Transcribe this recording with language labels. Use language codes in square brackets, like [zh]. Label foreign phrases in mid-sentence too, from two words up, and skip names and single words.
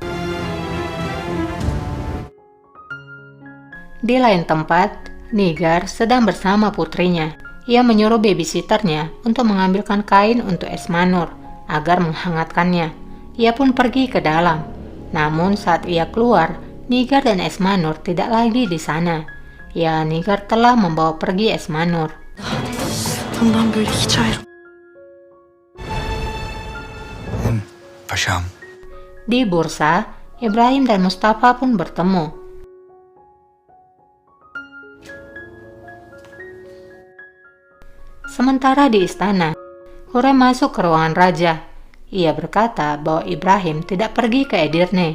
[id] Di lain tempat, Nigar sedang bersama putrinya. Ia menyuruh babysitternya untuk mengambilkan kain untuk Esmanur agar menghangatkannya. Ia pun pergi ke dalam. Namun saat ia keluar, Nigar dan Esmanur tidak lagi di sana. Ya, Nigar telah membawa pergi Esmanur. [tr] Bundan böyle hiç ayrı. Paşam. [id] Di bursa, Ibrahim dan Mustafa pun bertemu. Sementara di istana, Hurrem masuk ke ruangan raja. Ia berkata bahwa Ibrahim tidak pergi ke Edirne.